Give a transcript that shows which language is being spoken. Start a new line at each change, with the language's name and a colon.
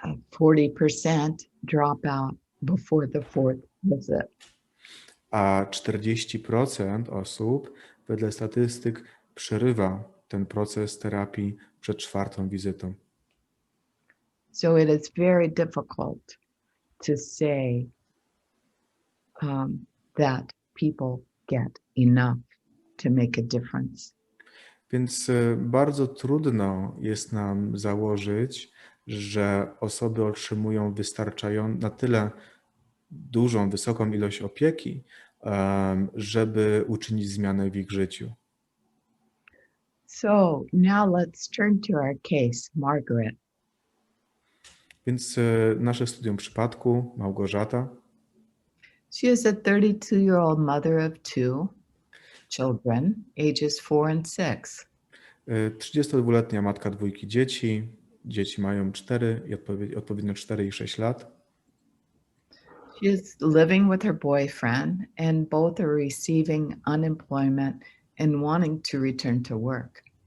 English: 40% drop out before the fourth visit.
Polish: A 40% osób, wedle statystyk, przerywa ten proces terapii przed czwartą wizytą.
English: So it is very difficult to say that people get enough to make a difference.
Polish: Więc bardzo trudno jest nam założyć, że osoby otrzymują na tyle dużą, wysoką ilość opieki, żeby uczynić zmianę w ich życiu.
English: So now let's turn to our case, Margaret.
Polish: Więc nasze studium przypadku, Małgorzata.
English: She is a 32-year-old mother of two children, ages 4 and 6.
Polish: 32-letnia matka dwójki dzieci. Dzieci mają odpowiednio 4 i 6 lat.
English: She is living with her boyfriend and both are receiving unemployment and wanting to return to work.